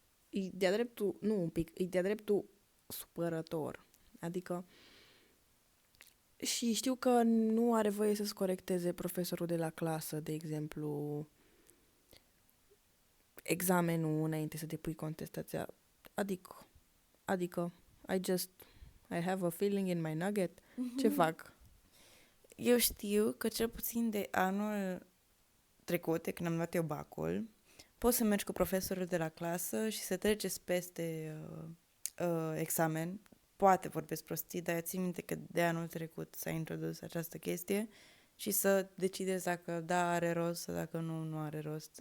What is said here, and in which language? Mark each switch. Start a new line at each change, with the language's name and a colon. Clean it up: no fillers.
Romanian: E de-a dreptul, nu un pic, e de-a dreptul supărător. Adică și știu că nu are voie să-ți corecteze profesorul de la clasă, de exemplu, examenul înainte să depui contestația. Adică,
English: I have a feeling in my nugget.
Romanian: Ce fac? Eu știu că cel puțin de anul trecut, când am luat eu BAC-ul, poți să mergi cu profesorul de la clasă și să treceți peste examen. Poate vorbesc prostii, dar eu țin minte că de anul trecut s-a introdus această chestie și să decideți dacă da, are rost sau dacă nu are rost.